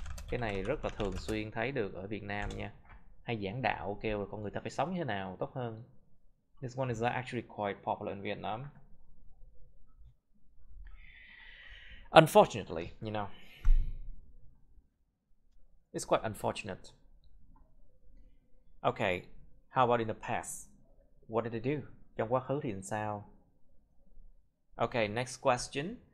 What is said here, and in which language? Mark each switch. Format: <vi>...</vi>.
<vi>Cái này rất là thường xuyên thấy được ở Việt Nam nha. Hay giảng đạo kêu là con người ta phải sống như thế nào tốt hơn.</vi> <en>This one is actually quite popular in Vietnam. Unfortunately, you know, it's quite unfortunate. Okay, how about in the past? What did they do?</en> <vi>Trong quá khứ thì làm sao?</vi> <en>Okay, next question.</en>